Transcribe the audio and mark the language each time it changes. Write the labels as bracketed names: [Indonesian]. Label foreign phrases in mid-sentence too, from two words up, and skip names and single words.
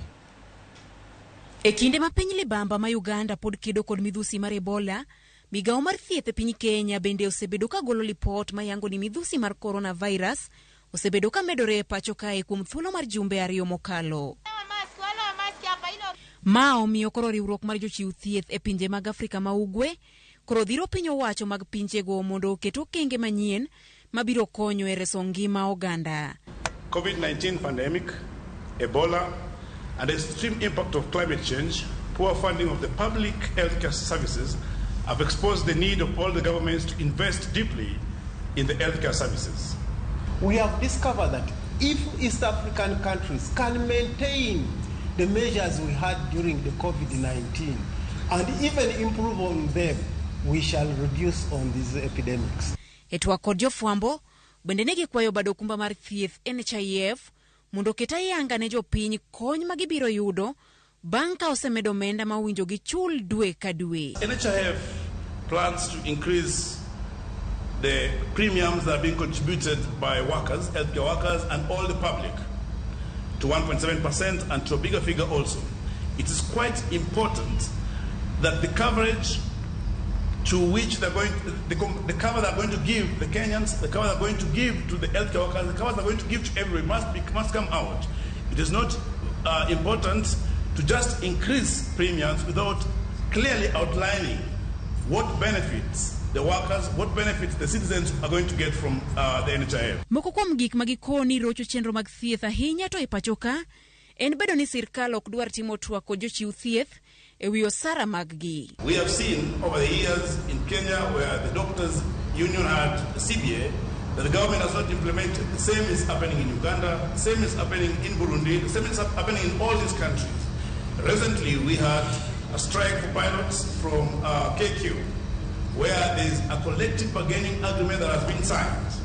[Luo (Kenya and Tanzania)] E kinde ma piny libamba ma Uganda pod kedo kod midhusi mar Ebola, Migawo mar thieth e piny Kenya bende osebedo ka golo lipot mayango ni midhusi mar coronavirus osebedo ka medore e pacho kae kuom thuolo mar jumbe 2 mokalo. Ma omiyo koro riwruok mar jochiw thieth e pinje mag Afrika ma Ugwe koro dhiro piny owacho mag pinjego mondo oket okenge manyien mabiro konyo e reso ngima oganda. [English] Covid-19 pandemic, Ebola, and the extreme impact of climate change, poor funding of the public healthcare services have exposed the need of all the governments to invest deeply in the healthcare services. We have discovered that if East African countries can maintain the measures we had during the COVID-19 and even improve on them, we shall reduce on these epidemics. [Luo (Kenya and Tanzania)] Etwa kod jofwambo bende ne gikwayo bado kumba mar thieth NHIF mondo keta yanga ne jopiny kony magibiro yudo bang' ka osemedo omenda ma winjo gi chul dwe ka dwe. [English] NHIF plans to increase the premiums that are being contributed by workers, healthcare workers, and all the public to 1.7% and to a bigger figure also. It is quite important that the coverage to which they're going, the cover they're going to give the Kenyans, the cover they're going to give to the healthcare workers, the cover they're going to give to everybody must come out. It is not important to just increase premiums without clearly outlining what benefits the workers, what benefits the citizens are going to get from the NHIF. [Luo (Kenya and Tanzania)] Moko kuom gik magikoni rocho chenro mag thieth ahinya to e pacho ka en bedo ni sirkal ok dwar timo twako jochiw thieth e wi osara maggi. [English] We have seen over the years in Kenya where the doctors union had the CBA that the government has not implemented. The same is happening in Uganda, the same is happening in Burundi, the same is happening in all these countries. Recently we had a strike for pilots from KQ, where there is a collective bargaining agreement that has been signed.